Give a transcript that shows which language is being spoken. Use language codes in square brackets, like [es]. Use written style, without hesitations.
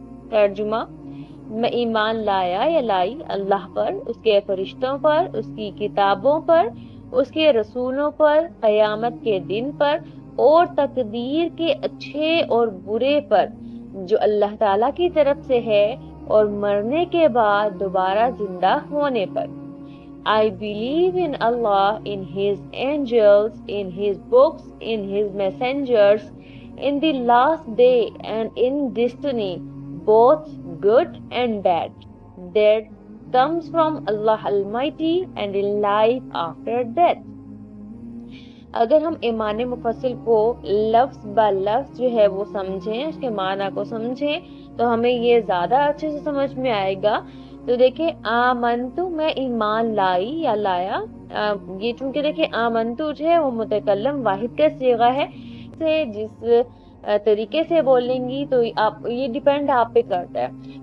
[hi] तर्जुमा: मैं ईमान लाया या लाई अल्लाह पर, उसके फरिश्तों पर, उसकी किताबों पर, उसके रसूलों पर, क़यामत के दिन पर और तकदीर के अच्छे और बुरे पर जो अल्लाह ताला की तरफ से है, और मरने के बाद दोबारा जिंदा होने पर। [en] I believe in Allah, in His angels, in His books, in His messengers, in the last day, and in destiny, both good and bad, that comes from Allah Almighty, and in life after death. [hi] अगर हम ईमान मुफस्सिल को लफ्ज ब लफ्ज जो है वो समझें, उसके माना को समझें, तो हमें ये ज्यादा अच्छे से समझ में आएगा। तो देखिए, आमंतु मैं ईमान लाई या लाया। ये चूंकि देखिए आमंतु जो है वो मुतकल्लम वाहिद का सीगा है, से जिस तरीके से बोलेंगी तो आप ये डिपेंड आप पे करता है।